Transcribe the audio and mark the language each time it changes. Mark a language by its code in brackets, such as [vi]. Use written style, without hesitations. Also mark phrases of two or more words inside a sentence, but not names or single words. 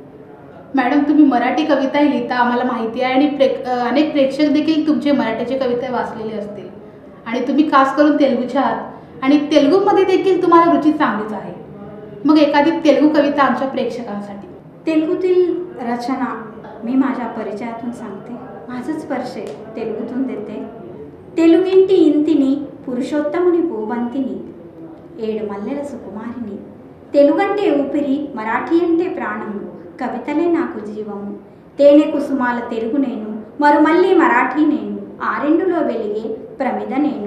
[mr] मॅडम, तुम्ही मराठी कविताही लिहिता आम्हाला माहिती आहे आणि अनेक प्रेक्षक देखील तुमचे मराठीचे कविता वाचलेले असतील आणि तुम्ही खास करून तेलुगूच्या आहात आणि तेलुगूमध्ये देखील तुम्हाला रुची चांगलीच आहे. मग एखादी तेलुगू कविता आमच्या प्रेक्षकांसाठी. तेलुगूतील रचना मी माझ्या परिचयातून सांगते, माझंच परिचय तेलुगूतून देते. [te] తెలుగింటి ఇంటిని పురుషోత్తముని పూబంతిని ఏడు మల్లెల సుకుమారిని. తెలుగంటే ఊపిరి, మరాఠీ అంటే ప్రాణము, కవితలే నాకు జీవము. తేనె కుసుమాల తెలుగు నేను, మరుమల్లి మరాఠీ నేను, ఆరెండులో వెలిగే ప్రమిద నేను.